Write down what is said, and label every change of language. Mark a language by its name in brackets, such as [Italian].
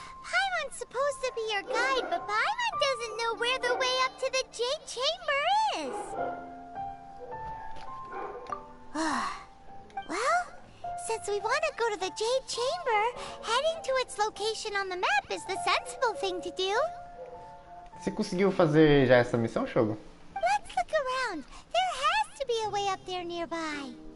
[English] Paimon's supposed to be your guide, but Paimon doesn't know where the way up to the Jade Chamber is. Well, since we want to go to the Jade Chamber, heading to its location on the map is the sensible thing to do. [Portuguese] Você conseguiu fazer já essa missão, Shogo? [English] Let's look around. There has to be a way up there nearby.